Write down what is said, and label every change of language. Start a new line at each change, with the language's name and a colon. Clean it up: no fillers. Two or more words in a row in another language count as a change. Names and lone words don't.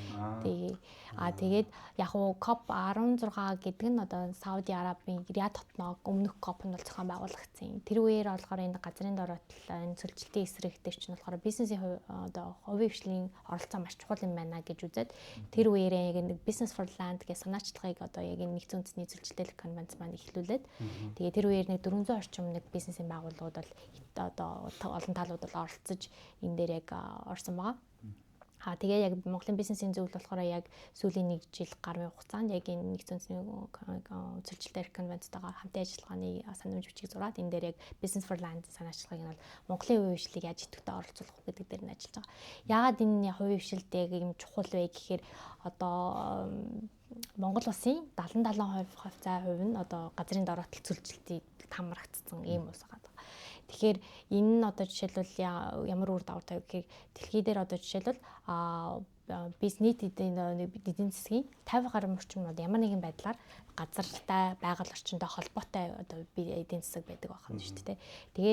Mongolian: Тэгээд яг уу COP 16 гэдэг нь одоо Сауди Арабын Риад хотноо өмнөх COP нь бол зохион байгуулагдсан. Тэр үеэр болохоор энэ газрын дороотлол энэ цөлжилтийн эсрэг дээр чинь болохоор бизнесийн одоо хувийн хвшлийн оролцоо маш чухал юм байна гэж үзээд тэр үеэрээ яг нэг
English: business for land
Mongolian: гэх санаачлагыг одоо яг энэ нэгдсэн үндэсний цөлжилтийн конвенц маань эхлүүлээд тэгээ тэр үеэр нэг 400 орчим нэг бизнесийн байгууллагууд бол одоо олон талууд бол оролцож энэ дээр яг орсон байгаа. Тэгээ яг Монголын бизнесийн зөвлөл болохоор яг сүүлийн 1 жил гаруй хугацаанд яг энэ нэгдсэн үндэсний цөлжилтийн конвенцтойгоо хамтын ажиллагааны санамж бичиг зураад энэ дээр яг
English: business for land
Mongolian: санаачлагыг нь бол Монголын хувийн хвшлийг яаж идэвхтэй оролцуулах вэ гэдэг дээр нь ажиллаж байгаа. Яагаад энэ хувийн хвшилд яг юм чухал вэ гэхээр одоо Монгол улсын 70-70% нь одоо газрын дороотлол цөлжилтийг хамрагдсан ийм ус байгаа. Тэгэхээр энэ нь одоо жишээлбэл ямар үр дагавар тавь гэхээр дэлхий дээр одоо жишээлбэл бизнес эдийн засгийн 50 гаруй орчим нь ямар нэгэн байдлаар газартай байгаль орчинтой холбоотой одоо эдийн засаг байдаг байх нь шүү дээ.